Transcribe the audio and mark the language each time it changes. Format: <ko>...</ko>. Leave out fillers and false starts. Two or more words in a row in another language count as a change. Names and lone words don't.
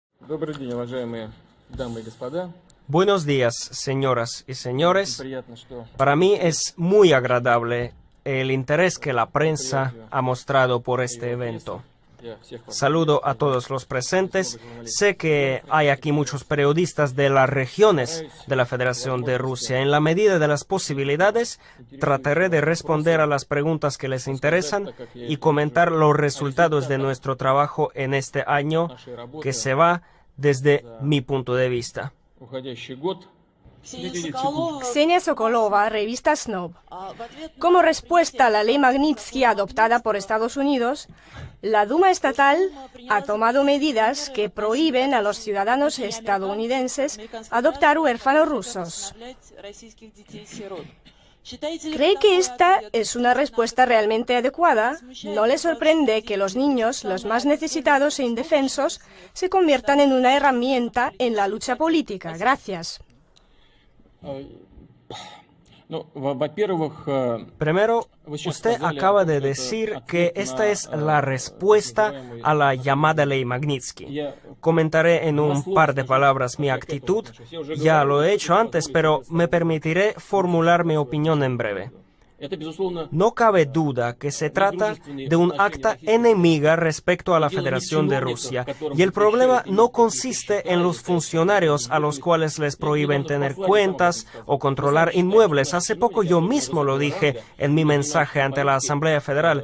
<ru>Добрый день, уважаемые дамы и господа.</ru> <es>Buenos días, señoras y señores.</es> <ru>Приятно, что</ru> <es>Para mí es muy agradable el interés que la prensa ha mostrado por este evento.</es> <ru>я всех вас</ru> <es>Saludo a todos los presentes. Sé que hay aquí muchos periodistas de las regiones de la Federación de Rusia. En la medida de las posibilidades, trataré de responder a las preguntas que les interesan y comentar los resultados de nuestro trabajo en este año que se va desde mi punto de vista.</es> <ru>уходящий год.</ru> <es>Ksenia Sokolova, revista Snob. Como respuesta a la ley Magnitsky adoptada por Estados Unidos, la Duma estatal ha tomado medidas que prohíben a los ciudadanos estadounidenses adoptar huérfanos rusos. ¿Cree que esta es una respuesta realmente adecuada? ¿No le sorprende que los niños, los más necesitados e indefensos, se conviertan en una herramienta en la lucha política? Gracias.</es> <ru>Ну, во-первых,</ru> <es>Primero, usted acaba de decir que esta es la respuesta a la llamada ley Magnitsky. Comentaré en un par de palabras mi actitud. Ya lo he hecho antes, pero me permitiré formular mi opinión en breve.</es> <ru>это, безусловно,</ru> <es>No cabe duda que se trata de un acta enemiga respecto a la Federación de Rusia, y el problema no consiste en los funcionarios a los cuales les prohíben tener cuentas o controlar inmuebles. Hace poco yo mismo lo dije en mi mensaje ante la Asamblea Federal.</es>